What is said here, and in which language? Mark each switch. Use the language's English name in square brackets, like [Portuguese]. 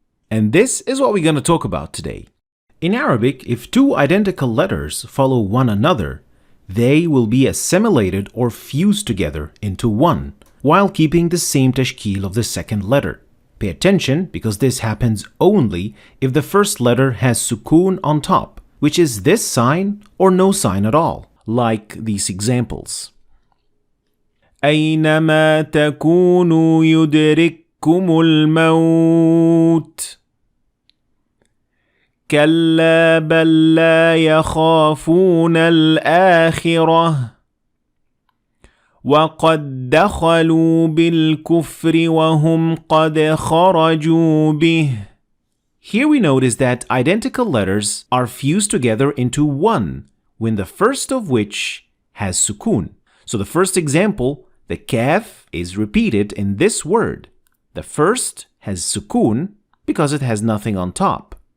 [English] And this is what we're going to talk about today. In Arabic, if two identical letters follow one another, they will be assimilated or fused together into one, while keeping the same tashkil of the second letter. Pay attention, because this happens only if the first letter has sukoon on top, which is this sign or no sign at all, like these examples. [Arabic] أينما تكونوا يدرككم الموت كلا بل لا يخافون الآخرة وقد دخلوا بالكفر وهم قد خرجوا به. [English] Here we notice that identical letters are fused together into one, when the first of which has sukoon. So the first example, the kaf, is repeated in this word. The first has sukoon because it has nothing on top.